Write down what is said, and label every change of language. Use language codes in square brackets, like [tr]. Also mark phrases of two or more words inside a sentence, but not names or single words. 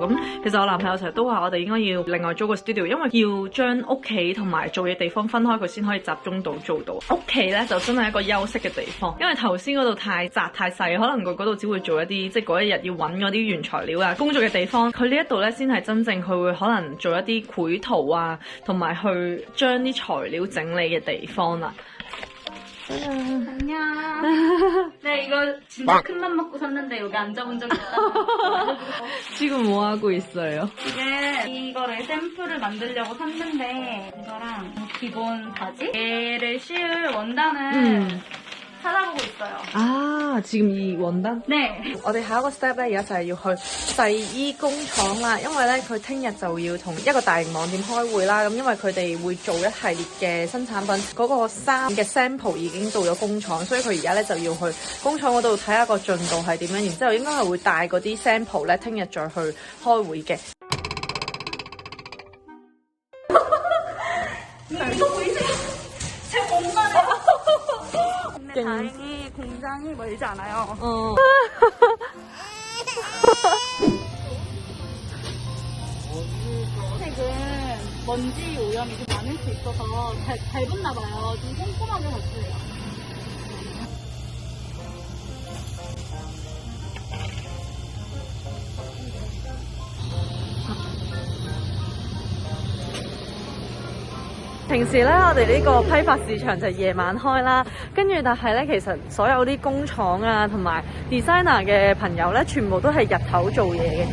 [yue] 咁其實我男朋友成日都話我哋應該要另外租個 studio， 因為要將屋企同埋做嘅地方分開，佢先可以集中到做到。屋企咧就真係一個休息嘅地方，因為頭先嗰度太窄太細，可能佢嗰度只會做一啲即係嗰一日要揾嗰啲原材料啊工作嘅地方。佢呢一度咧先係真正佢會可能做一啲繪圖啊，同埋去將啲材料整理嘅地方啦。 [ko] 안녕. 네, 이거 진짜 큰 맘 먹고 샀는데 여기 앉아본 적 있다. 지금 뭐 하고 있어요? 이게 이거를 샘플을 만들려고 샀는데 이거랑 기본 바지 얘를 씌울 원단을 찾아보고 있어요. 아, 지금 이 원단? 네. [yue] 我哋下一個 step 咧，而家就係要去製衣工廠啦，因為咧佢聽日就要同一個大型網店開會啦。咁因為佢哋會做一系列嘅新產品，嗰個衫嘅 sample 已經到咗工廠，所以佢而家咧就要去工廠嗰度睇下個進度係點樣，然之後應該係會帶嗰啲 sample 咧，聽日再去開會嘅。 [ko] 다행히 공장이 멀지 않아요. 색은 먼지 오염이 좀 많을 수 있어서 밟았나 봐요. 좀 꼼꼼하게 봤어요. [yue] 平時咧，我哋呢個批發市場就夜晚開啦，跟住但係咧，其實所有啲工廠啊同埋 designer 嘅朋友咧，全部都係日頭做嘢嘅。